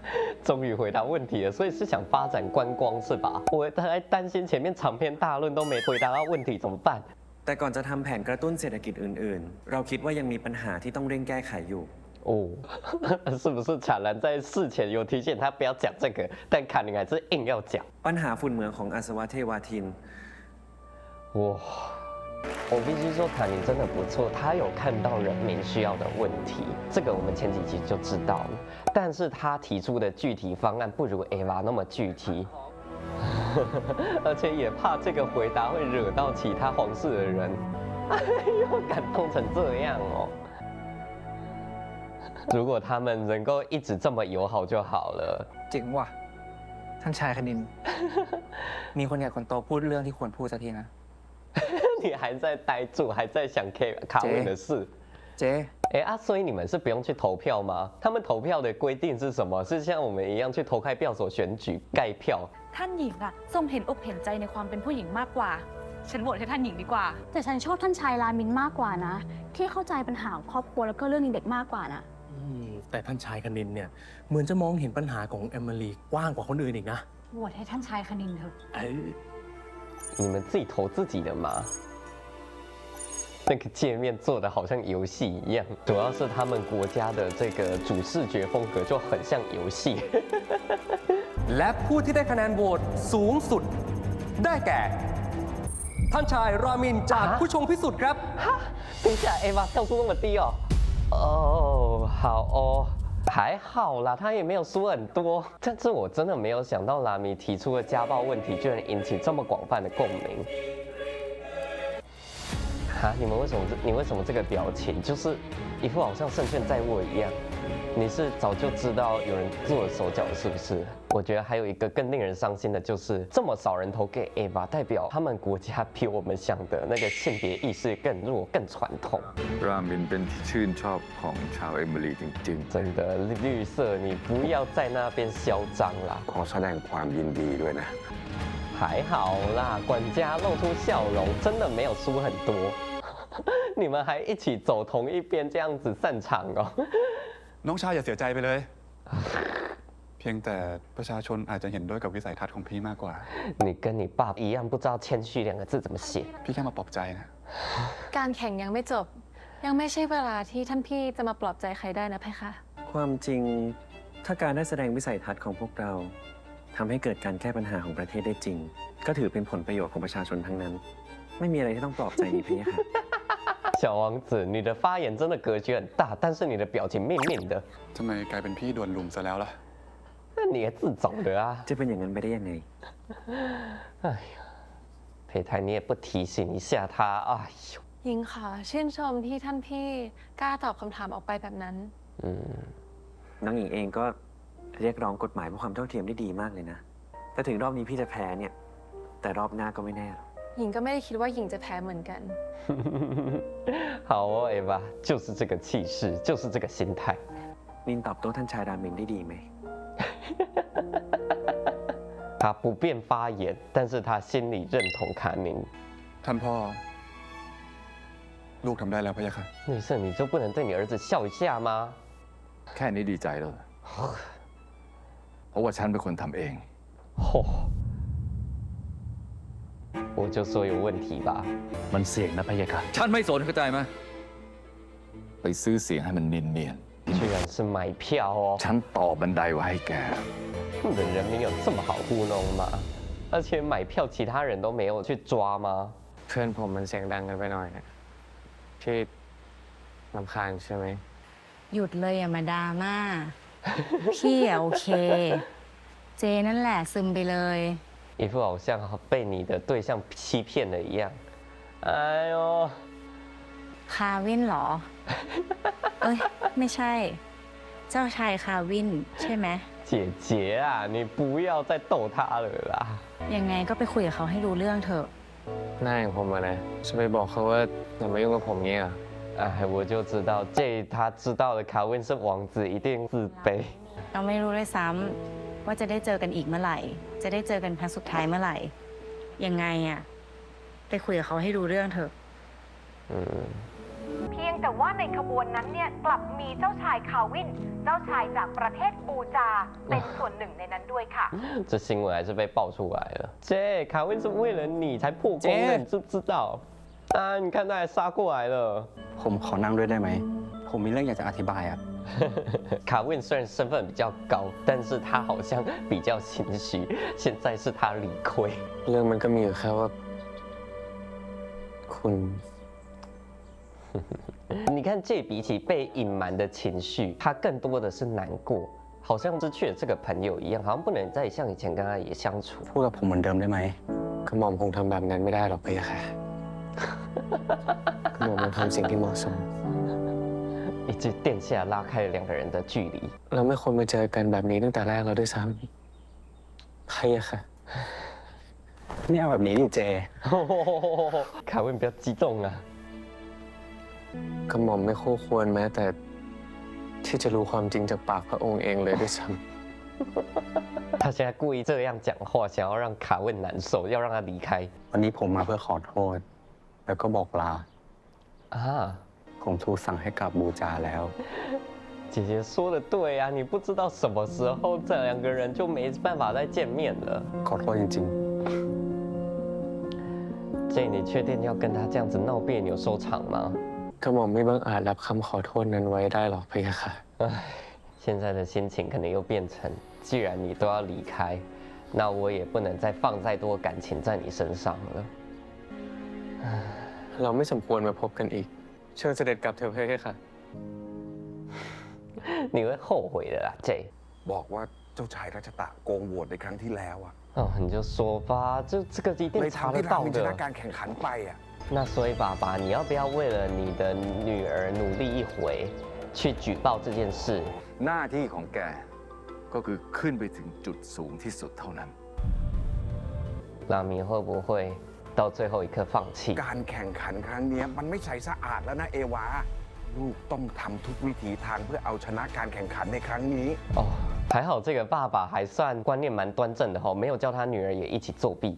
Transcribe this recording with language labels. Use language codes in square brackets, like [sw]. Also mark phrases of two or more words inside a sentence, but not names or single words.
[zh] 终于回答问题了，所以是想发展观光是吧？我还担心前面长篇大论都没回答到问题怎么办？ [th] แต่ก่อนจะทำแผนกระตุ้นเศรษฐกิจอื่นๆ เราคิดว่ายังมีปัญหาที่ต้องเร่งแก้ไขอยู่ [zh] 哦，是不是产兰在事前有提醒他不要讲这个，但卡宁还是硬要讲？ [th] ปัญหาฝุ่นเหมืองของอัศวเทวาทิน [zh] 哇，我必须说卡宁真的不错，他有看到人民需要的问题，这个我们前几集就知道了，但是他提出的具体方案不如 Ava 那么具体。而且也怕这个回答会惹到其他皇室的人。又感动成这样哦。如果他们能够一直这么友好就好了。 [th] เจ๋งว่ะ ท่านชายคณิน มีคนใหญ่คนโตพูดเรื่องที่ควรพูดสักทีนะ [zh] 你还在呆住，还在想卡文的事。 [th] เจ๊ [zh] 哎啊，所以你们是不用去投票吗？他们投票的规定是什么？是像我们一样去投开票所选举盖票？ [th] ท่านหญิงอะทรงเห็นอกเห็นใจในความเป็นผู้หญิงมากกว่า ฉันโหวตให้ท่านหญิงดีกว่า แต่ฉันชอบท่านชายรามินมากกว่านะ ที่เข้าใจปัญหาของครอบครัวแล้วก็เรื่องเด็กมากกว่านะ แต่ท่านชายคณินเนี่ยเหมือนจะมองเห็นปัญหาของเอมิลีกว้างกว่าคนอื่นอีกนะ โหวตให้ท่านชายคณินเถอะ [zh] 你们自己投自己的吗？那个界面做的好像游戏一样，主要是他们国家的这个主视觉风格就很像游戏。 [th] และผู้ที่ได้คะแนนโหวตสูงสุด ได้แก่ ท่านชายรามินจากผู้ชงพิสุทธิ์ครับ [zh] 等一下，Ava票数那么低哦。哦，好哦。还好啦，他也没有输很多，但是我真的没有想到拉米提出的家暴问题居然引起这么广泛的共鸣。哈，你为什么这个表情就是一副好像胜券在握一样？你是早就知道有人做了手脚是不是？我觉得还有一个更令人伤心的就是这么少人投给 Ava， 代表他们国家比我们想的那个性别意识更弱、更传统。 [th] รามินเป็นที่ชื่นชอบของชาวเอมิลีจริง [zh] 真的，绿色，你不要在那边嚣张啦！ [th] ขอแสดงความยินดีด้วยนะ [zh] 还好啦，管家露出笑容，真的没有输很多。你们还一起走同一边，这样子散场哦。 [th] น้องชายอย่าเสียใจไปเลย เพียงแต่ประชาชนอาจจะเห็นด้วยกับวิสัยทัศน์ของพี่มากกว่า [zh] 你跟你爸一样，不知道谦虚两个字怎么写。 [th] พี่แค่มาปลอบใจนะ การแข่งยังไม่จบ ยังไม่ใช่เวลาที่ท่านพี่จะมาปลอบใจใครได้นะเพคะ ความจริงถ้าการได้แสดงวิสัยทัศน์ของพวกเราทำให้เกิดการแก้ปัญหาของประเทศได้จริง ก็ถือเป็นผลประโยชน์ของประชาชนทั้งนั้น ไม่มีอะไรที่ต้องปลอบใจนี่พี่ค่ะ [zh] 小王子，你的发言真的格局很大，但是你的表情命命的。 [th] ทำไมกลายเป็นพี่โดนลุมซะแล้วล่ะ [zh] 那你也自找的啊！ [th] จะเป็นอย่างนั้นไปได้ยังไง [zh] 哎呀，裴台你也不提醒一下他，哎呦。 [th] หญิงขอชื่นชมที่ท่านพี่กล้าตอบคำถามออกไปแบบนั้น น้องหญิงเองก็เรียกร้องกฎหมายเพื่อความเท่าเทียมได้ดีมากเลยนะ แต่ถึงรอบนี้พี่จะแพ้เนี่ย แต่รอบหน้าก็ไม่แน่หรอก หญิงก็ไม่ได้คิดว่าหญิงจะแพ้เหมือนกัน [zh] 好哦，Ava，就是这个气势，就是这个心态。 [th] นินตอบโต้ท่านชายรามินได้ดีไหม [zh] 他不便发言，但是他心里认同卡宁。 [th] ท่านพ่อ ลูกทำได้แล้วพะยะค่ะ [zh] 女士，你就不能对你儿子笑一下吗？ [th] แค่นี้ดีใจแล้วเพราะว่าฉันเป็นคนทำเอง [zh] 我就说有问题吧。 [th] มันเสี่ยงนะพะยะค่ะฉันไม่สนเข้าใจไหมไปซื้อเสียงให้มันเนียน [zh] 居然是买票哦！ [th] ๆฉันต่อบันไดไว้ให้แก [zh] 日本人民有这么好糊弄吗？而且买票其他人都没有去抓吗？ [th] เพื่อนผมมันเสียงดังกันไปหน่อยนะพี่รำคาญใช่ไหม หยุดเลยอย่ามาดราม่า พี่อะโอเค เจนั่นแหละซึมไปเลย [zh] 一副好像被你的对象欺骗了一样。哎呦， [th] คาวินเหรอ เอ้ย ไม่ใช่ เจ้าชายคาวินใช่ไหม [zh] 姐姐啊，你不要再逗他了啦。 [th] ยังไงก็ไปคุยกับเขาให้รู้เรื่องเถอะ หน้าอย่างผมอะนะจะไปบอกเขาว่าอย่ามายุ่งกับผมเงี้ย [zh] 哎，我就知道，这他知道的卡文是王子，一定自卑。 [th] เราไม่รู้ด้วยซ้ำว่าจะได้เจอกันอีกเมื่อไหร่ จะได้เจอกันครั้งสุดท้ายเมื่อไหร่ ยังไงอะไปคุยกับเขาให้รู้เรื่องเถอะ เพียงแต่ว่าในขบวนนั้นเนี่ยกลับมีเจ้าชายคาวิน เจ้าชายจากประเทศปูจาเป็นส่วนหนึ่งในนั้นด้วยค่ะ [zh] 这新闻还是被爆出来了。这卡文是为了你才破功的，你知不知道？啊，你看他还杀过来了。 [th] ผมขอนั่งด้วยได้ไหม ผมมีเรื่องอยากจะอธิบายอ่ะ [zh] 卡文虽然身份比较高，但是他好像比较心虚，现在是他理亏。 [th] เรื่องมันก็มีอยู่แค่ว่าคุณ [zh] 你看，这比起被隐瞒的情绪，他更多的是难过，好像失去了这个朋友一样，好像不能再像以前跟他也相处。 [th] พูดกับผมเหมือนเดิมได้ไหม กระหม่อมคงทำแบบนั้นไม่ได้หรอกพะยะค่ะ ก็หม่อมทำสิ่งที่เหมาะสม [zh] 一句殿下拉开了两个人的距离。 [th] เราไม่ควรมาเจอกันแบบนี้ตั้งแต่แรกแล้วด้วยซ้ำใครอะค่ะไม่เอาแบบนี้ดิเจ [zh] 凯文不要激动啊 [th] กระหม่อมไม่คู่ควรแม้แต่ที่จะรู้ความจริงจากปากพระองค์เองเลยด้วยซ้ำ [zh] 他现在故意这样讲话，想要让卡文难受，要让他离开。 [th] วันนี้ผมมาเพื่อขอโทษแล้วก็บอกลาผมถูกสั่งให้กลับบูจาแล้ว [zh] 姐姐说的对啊，你不知道什么时候这两个人就没办法再见面了。 [th] ขอโทษจริง [zh] ๆ J，你确定要跟他这样子闹别扭收场吗？ [th] กระหม่อมไม่บังอาจรับคำขอโทษนั้นไว้ได้หรอกพี่ค่ะ [zh] 现在的心情可能又变成，既然你都要离开，那我也不能再放再多感情在你身上了。 [th] เราไม่สมควรมาพบกันอีกเชิญเสด็จกลับเถอะพี่ค่ะ [zh] 你会后悔的啦 ，J。 [th] บอกว่าเจ้าชายรัชตะโกงโหวตในครั้งที่แล้วอะ [zh] 你就说吧，这个一定查得到的。 [th] ชนะการแข่งขันไปอะ [zh] 那所以爸爸，你要不要为了你的女儿努力一回，去举报这件事？ [th] หน้าที่ของแกก็คือขึ้นไปถึงจุดสูงที่สุดเท่านั้น [zh] 拉米会不会到最后一刻放弃？ [th] การแข่งขันครั้งนี้มันไม่ใช่สะอาดแล้วนะเอวาลูกต้องทำทุกวิถีทางเพื่อเอาชนะการแข่งขันในครั้งนี้ [zh] 哦，还好这个爸爸还算观念蛮端正的哈，没有叫他女儿也一起作弊。